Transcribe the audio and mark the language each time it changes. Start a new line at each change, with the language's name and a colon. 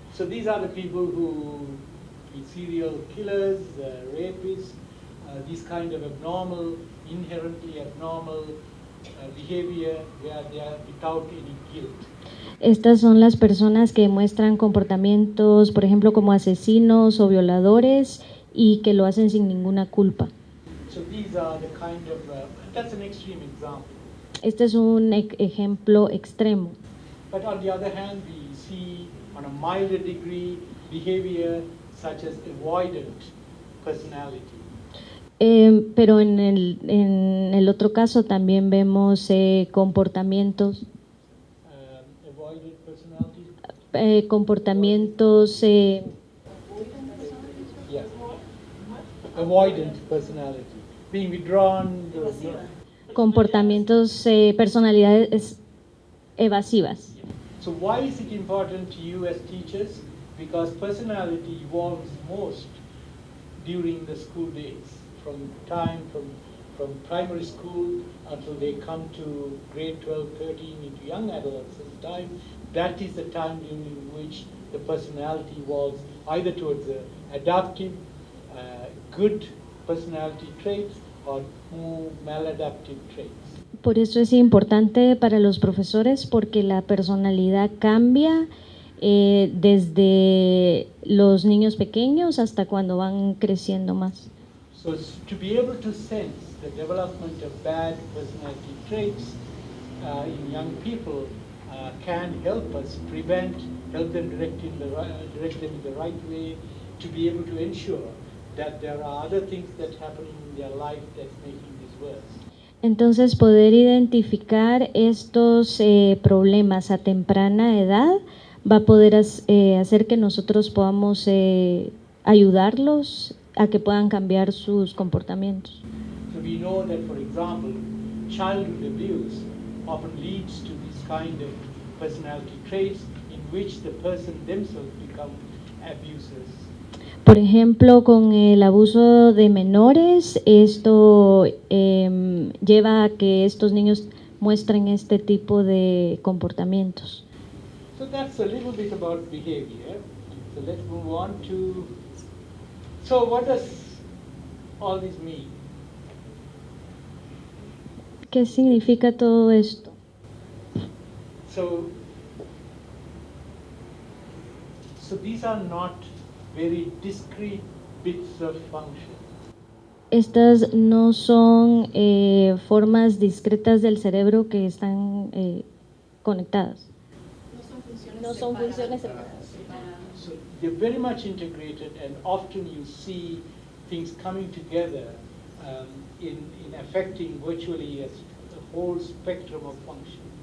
English: So these are the people who be serial killers, rapists, these kind of inherently abnormal behavior where they are without any guilt.
Spanish: Estas son las personas que muestran comportamientos, por ejemplo, como asesinos o violadores y que lo hacen sin ninguna culpa.
English: So these are the kind of that's an extreme example.
Spanish: Este es un ejemplo extremo.
English: But on the other hand, we see on a milder degree behavior such as avoidant personality.
Spanish: Pero en el otro caso también vemos comportamientos,
English: Avoidant personality.
Spanish: comportamientos
English: Yeah. Avoidant personality. Being withdrawn.
Spanish: comportamientos, personalidades evasivas.
English: So why is it important to you as teachers? Because personality evolves most during the school days, from primary school until they come to grade 12, 13 into young adolescent time. That is the time during which the personality evolves either towards the adaptive, good personality traits or more maladaptive traits.
Spanish: Por eso es importante para los profesores, porque la personalidad cambia desde los niños pequeños hasta cuando van creciendo más.
English: So to be able to sense the development of bad personality traits in young people can help us help them direct them in the right way, to be able to ensure that there are other things that happen in their life that's making this worse.
Spanish: Entonces, poder identificar estos problemas a temprana edad va a poder hacer que nosotros podamos ayudarlos a que puedan cambiar sus comportamientos.
English: So we know that, for example, childhood abuse often leads to this kind of personality traits in which the person themselves become abusers.
Spanish: Por ejemplo, con el abuso de menores, esto lleva a que estos niños muestren este tipo de comportamientos.
English: So that's a little bit about behavior. So let's move on to, so what does all this mean?
Spanish: ¿Qué significa todo esto?
English: So these are not very discrete bits of function.
Spanish: Estas no son formas discretas del cerebro que están conectadas. No son funciones separadas.
English: So they're very much integrated, and often you see things coming together in affecting virtually a whole spectrum of function.